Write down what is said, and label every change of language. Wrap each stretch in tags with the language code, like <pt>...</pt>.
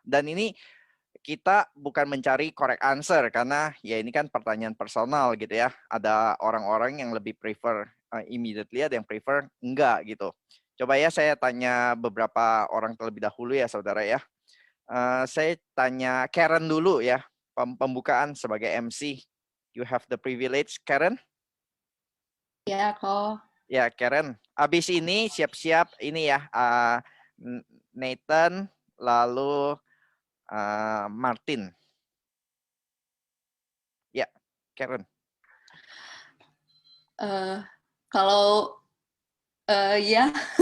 <id>Dan ini kita bukan mencari correct answer karena ya ini kan pertanyaan personal gitu ya. Ada orang-orang yang lebih prefer immediately, ada yang prefer enggak gitu. Coba ya saya tanya beberapa orang terlebih dahulu ya saudara ya. Saya tanya Karen dulu ya, pembukaan sebagai MC.</id> <en>You have the privilege, Karen.</en> <id>Ya, kok. Ya, Karen. Abis ini siap-siap ini ya, Nathan, lalu Martin. Ya, Karen. Kalau ya.</id>